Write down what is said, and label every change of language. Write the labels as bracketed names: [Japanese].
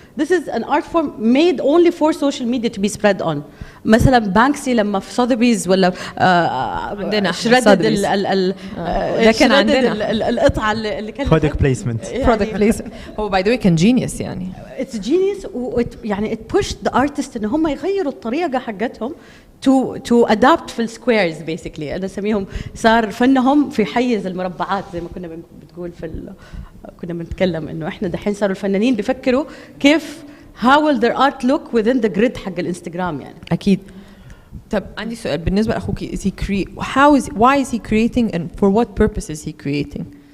[English] This is an art form made only for social media to be spread on. [Arabic] مثلا بانكسي لما في سوذبيز ولا عندنا شردد ده كان عندنا القطعة اللي كانت [English] product placement [Arabic] هو [English] by the way [Arabic] كان genius يعني. [English] It's genius يعني it pushed the artist [Arabic] إن هم يغيروا الطريقة حقتهم [English] to adapt [Arabic] في السكويرز [English] basically. [Arabic] أنا أسميهم صار فنهم في حيز المربعات زي ما كنا بتقول كنا بنتكلم إنه إحنا دحين صاروا الفنانين بيفكروا كيف [English] how will their art look within the grid [Arabic] حق الانستغرام يعني. أكيد. طب عندي سؤال بالنسبة لأخوك [English] is he why is he creating and for what purpose is he creating؟